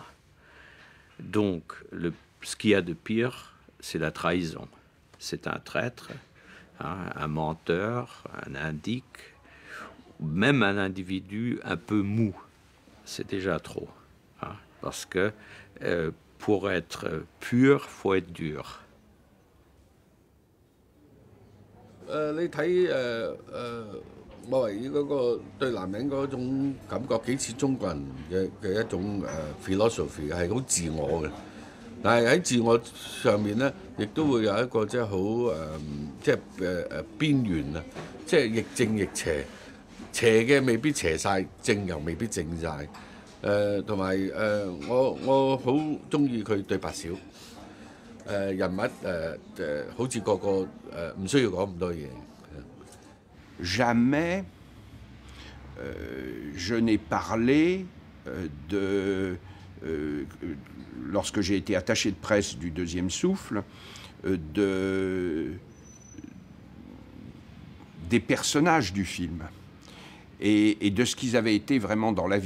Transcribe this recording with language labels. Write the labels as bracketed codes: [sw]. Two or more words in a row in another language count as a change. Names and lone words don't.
[fr] Donc, ce qu'il y a de pire, c'est la trahison. C'est un traître, un menteur, un indique, même un individu un peu mou. C'est déjà trop. Parce que pour être pur, il faut être dur. [yue] 你睇莫維爾嗰個對男人嗰種感覺幾似中國人嘅一種philosophy， 係好自我嘅。但係喺自我上面咧，亦都會有一個即係好邊緣啊，即係亦正亦邪，邪嘅未必邪晒，正又未必正晒。同埋我好中意佢對白少。人物好似個個唔需要講咁多嘢。 [fr] Jamais je n'ai parlé lorsque j'ai été attaché de presse du Deuxième Souffle, des personnages du film et de ce qu'ils avaient été vraiment dans la vie.